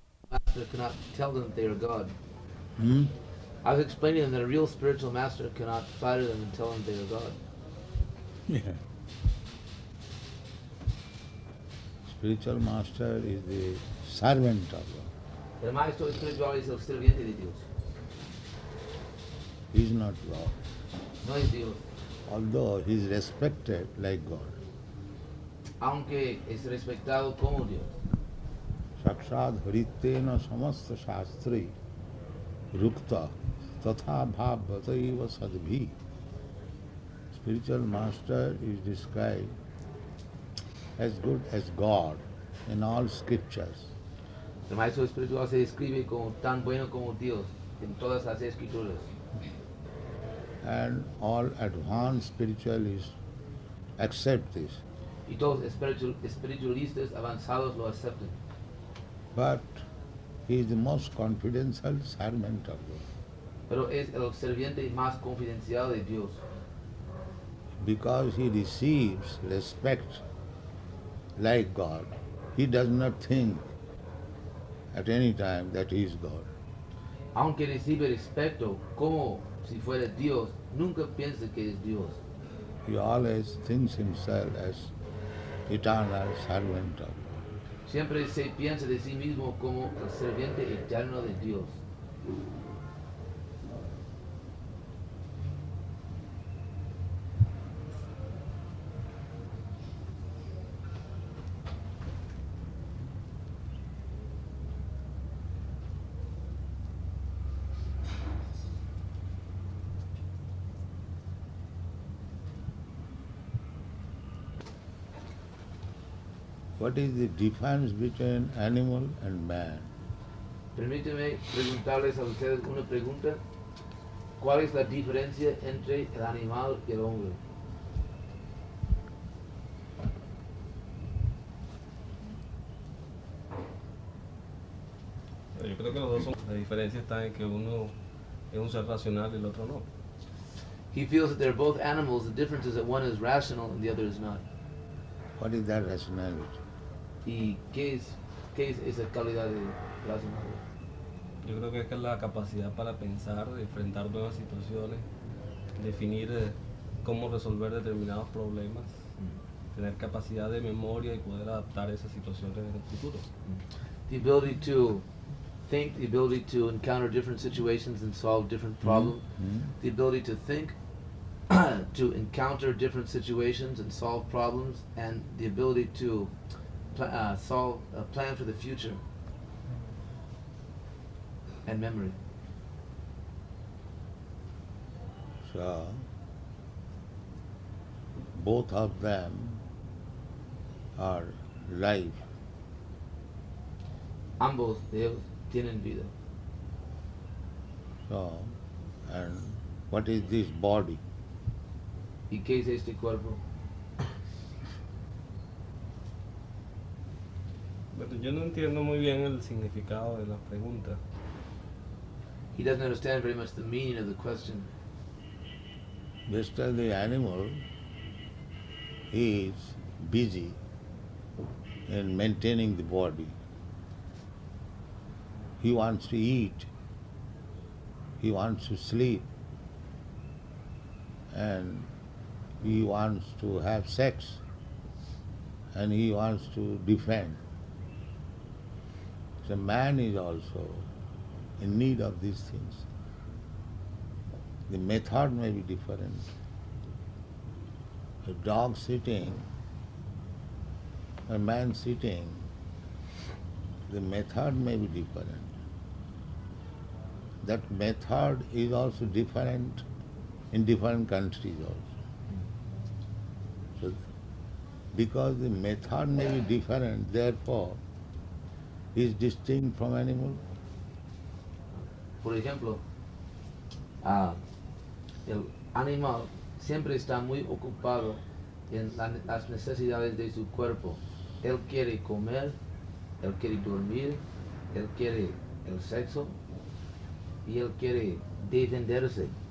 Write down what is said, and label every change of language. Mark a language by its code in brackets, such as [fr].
[en] master cannot tell them they are God. Hmm? I was explaining them that a real spiritual master cannot flatter them and tell them they are God. Yeah. Spiritual master is the servant of God. [es] El maestro espiritual es el sirviente de Dios. [en] He is not God. [es] No es Dios. [en] Although he is respected like God. [es] Aunque es respetado como Dios. [sa] Saksad hritena samasta shastri rukta tatha bhavataiva sadbhi. [en] Spiritual master is described as good as God in all scriptures. [es] El maestro espiritual se describe como tan bueno como Dios en todas las escrituras. [en] And all advanced spiritualists accept this. [es] Y todos espiritualistas avanzados lo aceptan. [en] But he is the most confidential servant of God. [es] Pero es el sirviente más confidencial de Dios. [en] Because he receives respect like God, he does not think at any time that he is God. [es] Aunque recibe respeto como si fuera Dios, nunca piensa que es Dios. [en] He always thinks himself as eternal servant of God. [es] Siempre se piensa de sí mismo como el sirviente eterno de Dios. [en] What is the difference between animal and man? [es] Permíteme preguntarles a ustedes una pregunta. ¿Cuál es la diferencia entre el animal y el hombre? Yo creo que los dos son. La diferencia está en que uno es un ser racional y el otro no. [en] He feels that they're both animals. The difference is that one is rational and the other is not. What is that rationality? [es] ¿Y qué es esa calidad de racional? Yo creo que es la capacidad para pensar, enfrentar nuevas situaciones, definir cómo resolver determinados problemas, tener capacidad de memoria y poder adaptar esas situaciones en el futuro. [en] The ability to think, the ability to encounter different situations and solve different problems, the ability to think, to encounter different situations and solve problems, and the ability to plan for the future and memory. So, both of them are life. [es] Ambos de ellos tienen vida. [en] So, and what is this body? [es] ¿Y qué es este cuerpo? Pero yo no entiendo muy bien el significado de la pregunta. [en] He doesn't understand very much the meaning of the question. Just as the animal is busy in maintaining the body. He wants to eat, he wants to sleep, and he wants to have sex, and he wants to defend. So man is also in need of these things. The method may be different. A dog sitting, a man sitting, the method may be different. That method is also different in different countries also. So, because the method may be different, therefore, is distinct from animal. [es] Por ejemplo, el animal siempre está muy ocupado en las necesidades de su cuerpo. Él quiere comer, él quiere dormir, él quiere el sexo y él quiere defenderse.